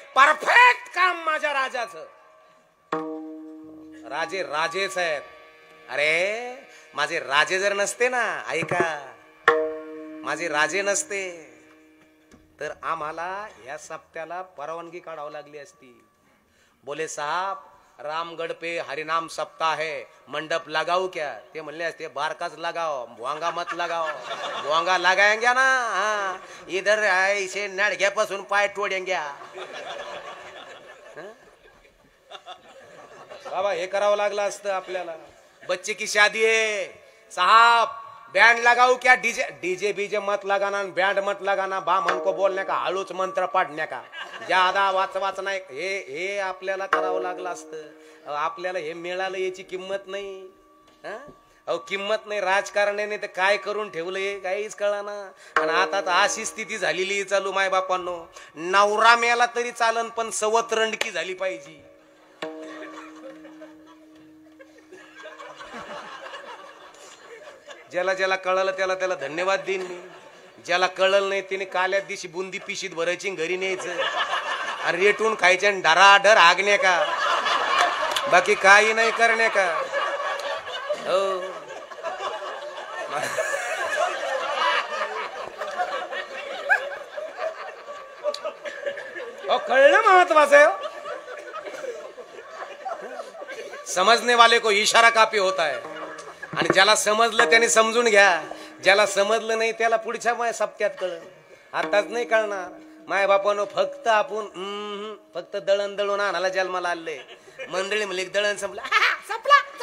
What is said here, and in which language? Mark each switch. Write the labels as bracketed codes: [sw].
[mr] Perfect काम माझ्या राजाचं. राजे राजेच आहेत. अरे माझे राजे जर नसते ना, ऐका, माझे राजे नसते तर आम्हाला या सप्त्याला परवानगी काढावी लागली असती. [hi] बोले साहब रामगढ़ पे हरिनाम सप्ताह है, मंडप लगाओ क्या. [mr] ते म्हणले असते [hi] बारकाच लगाओ, भोंगा मत लगाओ. भोंगा लगाएंगे ना, हाँ इधर ऐसे नडग्यापासून पाय तोडेंगे. [mr] बाबा हे करावं लागलं असतं आपल्याला. [hi] बच्चे की शादी है साहब, बैंड लगाओ क्या. डीजे डीजे बीजे मत लगाना, बैंड मत लगाना. बामन को बोलने का, हळूच मंत्र पढ़ने का, ज्यादा वाचना. [mr] हे आपल्याला करावं लागलं असतं. आपल्याला हे मिळालं याची किंमत नाही. अहो किंमत नाही. राजकारण्याने तर काय करून ठेवलंय काहीच कळना. आणि आता तर अशी स्थिती झालेली चालू माय बापांनो. नवरा मेला तरी चालन पण सवत रंडकी झाली पाहिजे. ज्याला ज्याला कळलं त्याला त्याला धन्यवाद देईन मी. ज्याला कळलं नाही त्याने काल्या दिवशी बुंदी पिशीत भरायची घरी न्यायचं आणि रेटून खायच्या आणि डराडर आगण्या का, बाकी काही नाही करण्या का. हो कळलं महत्वाचं आहे. [hi] समझने वाले को इशारा काफी होता है. [mr] आणि ज्याला समजलं त्याने समजून घ्या, ज्याला समजलं नाही त्याला पुढच्या सप्त्यात कळलं. आताच नाही कळणार. माय बापानं फक्त आपण फक्त दळण दळून आणायला जन्माला आले. मंडळी म्हणले दळण संपलं संपला.